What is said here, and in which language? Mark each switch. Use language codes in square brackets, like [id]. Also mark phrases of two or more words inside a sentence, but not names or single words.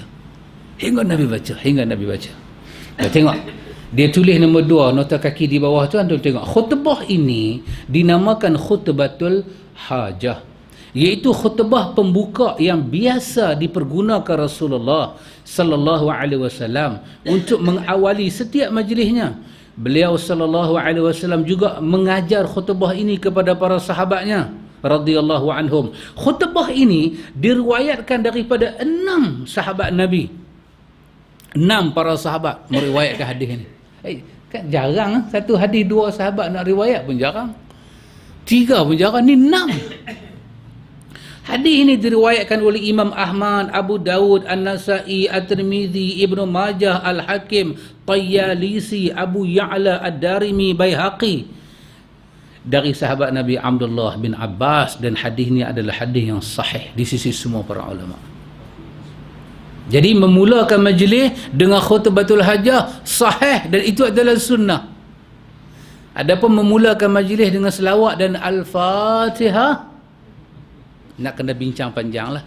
[ms] Hingga Nabi baca. Kita tengok. Dia tulis nombor 2, nota kaki di bawah tu, anda tengok. Khutbah ini dinamakan [ar] خطبة الحاجة, [ms] iaitu khutbah pembuka yang biasa dipergunakan Rasulullah [ar] صلى الله عليه وسلم [ms] untuk mengawali setiap majlisnya. Beliau [ar] صلى الله عليه وسلم [ms] juga mengajar khutbah ini kepada para sahabatnya [ar] رضي الله عنهم. [ms] Khutbah ini diriwayatkan daripada 6 sahabat Nabi. 6 para sahabat meriwayatkan hadis ini. Kan jarang, satu hadis 2 sahabat nak riwayat pun jarang, 3 pun jarang, ni 6. Hadis ini diriwayatkan oleh Imam Ahmad, Abu Dawud, An-Nasai, At-Tirmizi, Ibnu Majah, Al-Hakim, Tayyalisi, Abu Ya'la, Ad-Darimi, Baihaqi, dari sahabat Nabi Abdullah bin Abbas. Dan hadis ini adalah hadis yang sahih di sisi semua para ulama. Jadi memulakan majlis dengan [ar] خطبة الحاجة [ms] sahih, dan itu adalah sunnah. Adapun memulakan majlis dengan selawat dan Al-Fatihah, nak kena bincang panjang lah.